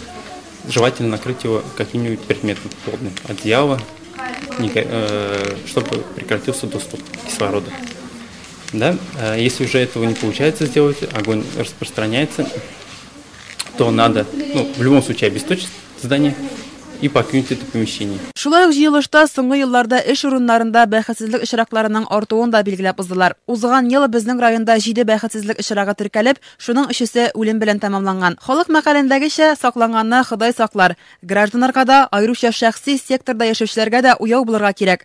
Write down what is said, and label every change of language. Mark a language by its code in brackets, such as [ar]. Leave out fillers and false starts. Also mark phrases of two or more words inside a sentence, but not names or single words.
[ru] Желательно накрыть его каким-нибудь предметом плотным, одеяло, чтобы прекратился доступ кислорода. Да? Если уже этого не получается сделать, огонь распространяется, то надо, в любом случае, обесточить здание и покинуть это помещение. [tt] Шулай ук җыелышта соңгы елларда эш урыннарында бәхетсезлек очракларының артуын да билгеләп уздылар. Узган ел безнең районда 7 бәхетсезлек очрагы теркәлеп, шуның 3-се үлем белән тәмамланган. Халык мәкалендәгечә сакланганны Ходай саклар. Гражданнарга да, аеруча шәхси секторда яшәүчеләргә дә уяу булырга кирәк.